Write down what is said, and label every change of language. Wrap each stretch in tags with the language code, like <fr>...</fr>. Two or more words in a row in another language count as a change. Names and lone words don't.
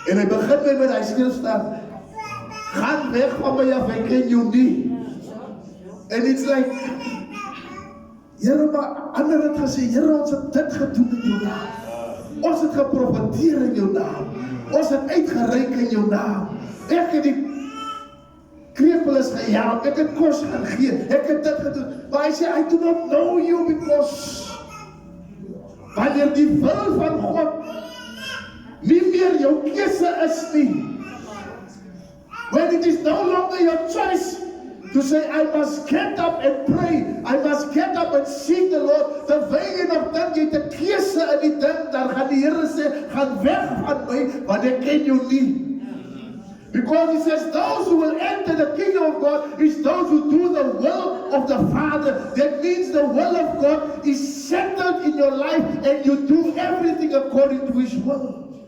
<af>En hy begin met hy stilstaan. Gaan weg van my af, ek ken jou nie.</af> <en>And it's like,</en> <af>Here, maar ander het gesê, Here, ons het dit gedoen in jou naam. Ons het geprofeteer in jou naam. Ons het uitgereik in jou naam. Ek het die krepeles gehelp, ek het kos gaan gee, ek het dit gedoen. Maar hy sê,</af> <en>I do not know you because</en> <af>wanneer die wil van God nie meer jou keuse is nie.</af> <en>When it is no longer your choice to say, I must get up and pray, I must get up and seek the Lord,</en> <af>terwyl jy nog dink jy het 'n keuse in die ding, dan gaan die Here sê, gaan weg van my, want ek ken jou nie.</af> <en>Because he says, those who will enter the kingdom of God is those who do the will of the Father. That means the will of God is settled in your life and you do everything according to his will.</en>